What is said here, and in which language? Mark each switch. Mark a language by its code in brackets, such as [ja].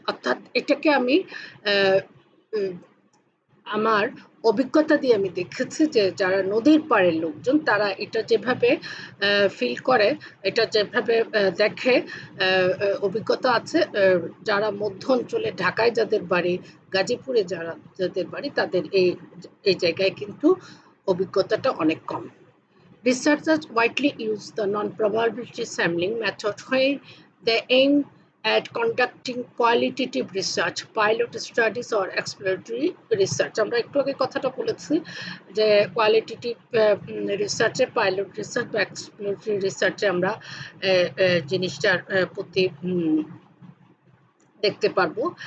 [bn] অর্থাৎ এটাকে আমি আমার অভিজ্ঞতা দিয়ে আমি দেখেছি যে যারা নদীর পাড়ের লোকজন, তারা এটা যেভাবে ফিল করে, এটা যেভাবে দেখে, অভিজ্ঞতা আছে। যারা মধ্য অঞ্চলে, ঢাকায় যাদের বাড়ি, গাজীপুরে যাদের বাড়ি, তাদের এই জায়গায় কিন্তু অভিজ্ঞতাটা অনেক কম। [en] Researchers widely use the non-probability sampling method when they aim at conducting qualitative research, pilot studies or exploratory research. [bn] আমরা একটু আগে কথাটা বলেছি যে কোয়ালিটেটিভ রিসার্চে, পাইলট রিসার্চ বা এক্সপ্লোরেটরি রিসার্চে আমরা জিনিসটার প্রতি দেখতে পারবো।